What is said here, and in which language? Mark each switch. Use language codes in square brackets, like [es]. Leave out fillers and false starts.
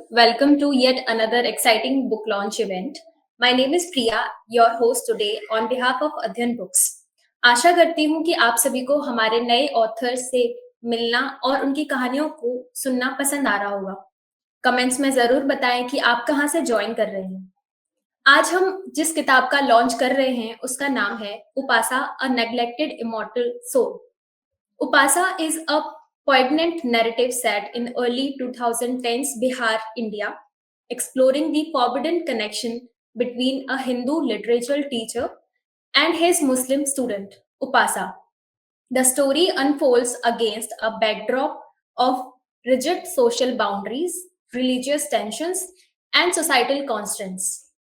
[en] Welcome to yet another exciting book launch event. My name is Priya, your host today on behalf of Adhyayan Books. [hi] आशा करती हूँ कि आप सभी को हमारे नए ऑथर से मिलना और उनकी कहानियों को सुनना पसंद आ रहा होगा। कमेंट्स में जरूर बताएं कि आप कहाँ से ज्वाइन कर रहे हैं। आज हम जिस किताब का लॉन्च कर रहे हैं उसका नाम है उपासा, अ neglected immortal soul. [en] Upasa is a poignant narrative set in early 2010s Bihar, India, exploring the forbidden connection between a Hindu literature teacher and his Muslim student, Upasa. The story unfolds against a backdrop of rigid social boundaries, religious tensions, and societal constraints.